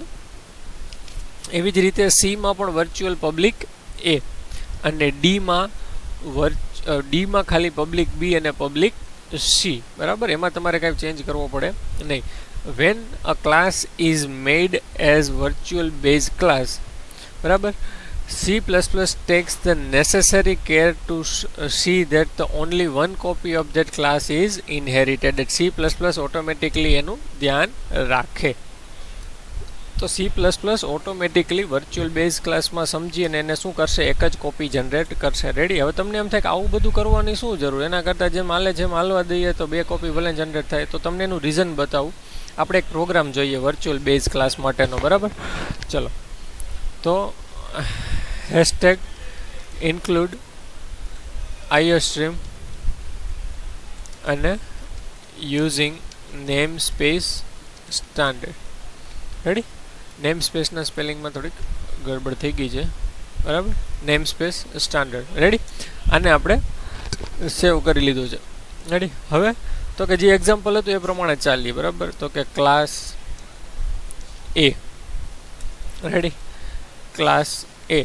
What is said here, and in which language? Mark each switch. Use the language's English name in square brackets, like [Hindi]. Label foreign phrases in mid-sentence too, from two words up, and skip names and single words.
[Gujarati] એવી જ રીતે સીમાં પણ [English] virtual public A [Gujarati] અને ડીમાં ખાલી [English] public B [Gujarati] અને [English] public C, [Gujarati] બરાબર. એમાં તમારે કાંઈ ચેન્જ કરવો પડે નહીં. [English] when a class is made as virtual base class, [Gujarati] બરાબર, [English] C++ takes the necessary care to see that the only one copy of that class is inherited. that C++ automatically [Gujarati] એનું ધ્યાન રાખે. તો C++ [English] automatically virtual base classમાં [Gujarati] સમજી અને એને શું કરશે, એક જ કોપી જનરેટ કરશે. રેડી. હવે તમને એમ થાય કે આવું બધું કરવાની શું જરૂર, એના કરતાં જેમ હાલવા દઈએ તો 2 કોપી ભલે જનરેટ થાય. તો તમને એનું રીઝન બતાવું. આપણે એક પ્રોગ્રામ જોઈએ [English] virtual base class [Gujarati] માટેનો, બરાબર. ચલો, તો હેશટેગ [English] include iostream [Gujarati] અને [English] using namespace standard. [Gujarati] રેડી. નેમસ્પેસના સ્પેલિંગમાં થોડીક ગડબડ થઈ ગઈ છે, બરાબર. [English] namespace standard. [Gujarati] રેડી. આને આપણે સેવ કરી લીધું છે. રેડી. હવે તો કે જે એક્ઝામ્પલ હતું એ પ્રમાણે ચાલીએ, બરાબર. તો કે [English] class A, [Gujarati] રેડી, [English] class A.